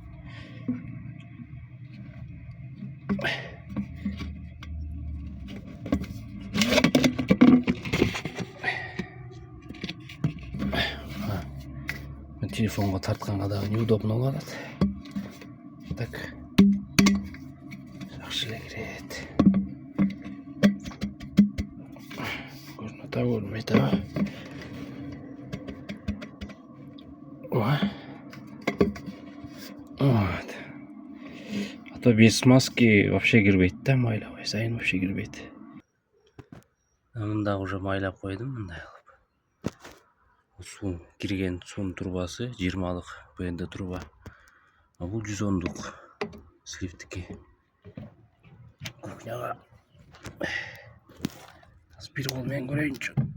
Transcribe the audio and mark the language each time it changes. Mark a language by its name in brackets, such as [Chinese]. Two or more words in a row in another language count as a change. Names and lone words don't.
[Kyrgyz] Телефонго тартканга дагы неудобно болуп атат. Так. Жакшы эле кирет. Көрүнүп атабы, көрүнбөй атабы? Вот. [Russian] А то без смазки вообще [Kyrgyz] кирбейт да, майлабай сайын вообще кирбейт. Мында уже майлап койдум мындай кылып. Суу кирген суунун трубасы 20-лык ПНД труба. А бул 110-лук сливтики. Кухняга бир кол менен көрөйүнчү.